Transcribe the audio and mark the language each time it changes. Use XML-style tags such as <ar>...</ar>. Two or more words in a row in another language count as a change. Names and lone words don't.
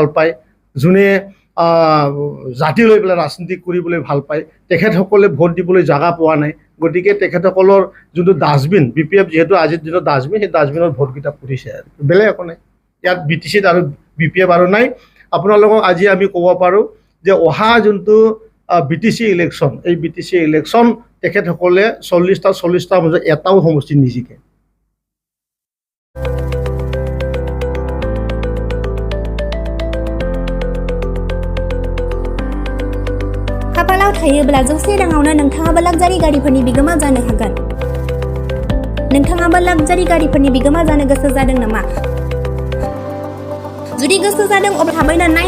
<as>পায় যোনে জাতি লৈ পেলাই ৰাজনীতি কৰিবলৈ ভাল পায় তেখেতসকলে ভোট দিবলৈ জাগা পোৱা নাই গতিকে তেখেতসকলৰ যোনটো ডাষ্টবিন বিপিএফ যিহেতু আজিৰ দিনত ডাষ্টবিন সেই ডাষ্টবিনত ভোটকেইটা পৰিছে আৰু বেলেগ একো নাই ইয়াত বিটিচিত আৰু বিপিএফ আৰু নাই আপোনালোকক আজি আমি ক'ব পাৰোঁ যে অহা যোনটো বিটিচি ইলেকশ্যন এই বিটিচি ইলেকশ্যন তেখেতসকলে 40টা মাজত এটাও সমষ্টি নিজিকে</as> <brx>खाफालाव थायोब्ला जौसे राङावनो नोंथाङाबो लाक्जारि गारिफोरनि बिगोमा जानो हागोन नोंथाङाबो लाक्जारि गारिफोरनि बिगोमा जानो गोसो जादों नामा जुदि गोसो जादों अब्ला थाबैनो</brx>